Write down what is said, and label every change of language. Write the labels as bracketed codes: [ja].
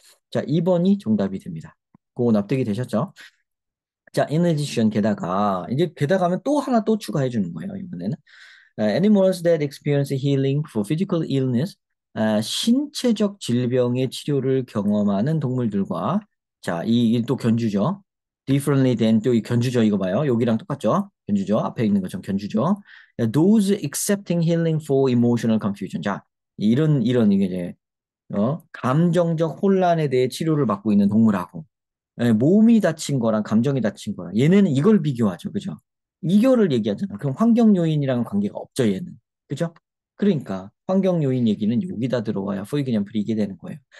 [ko] 자, 2번이 정답이 됩니다. 그거 납득이 되셨죠? 자, in addition, 게다가, 이제 게다가 하면 또 하나 또 추가해 주는 거예요, 이번에는. [en] Animals that experience healing for physical illness, [ko] 신체적 질병의 치료를 경험하는 동물들과, 자, 이또 견주죠. differently than, 또 이 견주죠. 이거 봐요. 여기랑 똑같죠. 견주죠. 앞에 있는 것처럼 견주죠. [en] those accepting healing for emotional confusion. [ko] 자, 이런 이게 이제 감정적 혼란에 대해 치료를 받고 있는 동물하고, 몸이 다친 거랑 감정이 다친 거랑 얘네는 이걸 비교하죠. 그죠? 이거를 얘기하잖아. 그럼 환경 요인이랑 관계가 없죠, 얘는. 그죠? 그러니까 환경 요인 얘기는 여기다 들어와야 포이 개념 풀이게 되는 거예요.